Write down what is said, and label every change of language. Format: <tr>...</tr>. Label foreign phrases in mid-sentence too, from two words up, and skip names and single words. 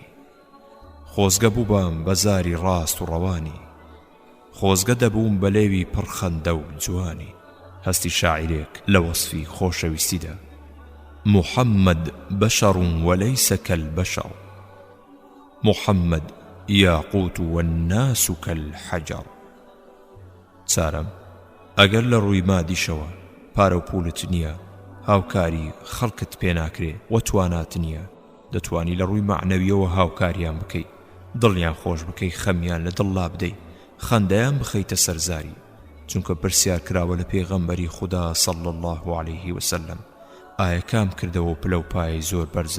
<ckb>خۆزگە بووبام بە زاری ڕاست و ڕەوانی، خۆزگە دەبووم بە لێوی پڕخەندە و جوانی. هەستی شاعیرێک لە وەسفی خۆشەویستیدا</ckb> <ar>محمد بشر وليس كالبشر، محمد ياقوت والناس كالحجر.</ar> <ckb>چارەم ئەگەر لە ڕووی مادیشەوە پارە و پولت نییە، هاوکاری خەڵکت پێ ناکرێ و توانات نییە، دەتوانی لە ڕووی معنەویەوە هاوکاریان بکەی، دڵیان خۆش بکەی، خەمیان لە دڵ لابدەی، خەندەیان بخەیتە سەرزاری، چونکە پرسیار کراوە لە پێغەمبەری خدا</ckb> <ar>صلى الله عليه وسلم</ar> <ckb>ئایا کام کردەوە پلە و پایەی زۆر بەرزە؟</ckb>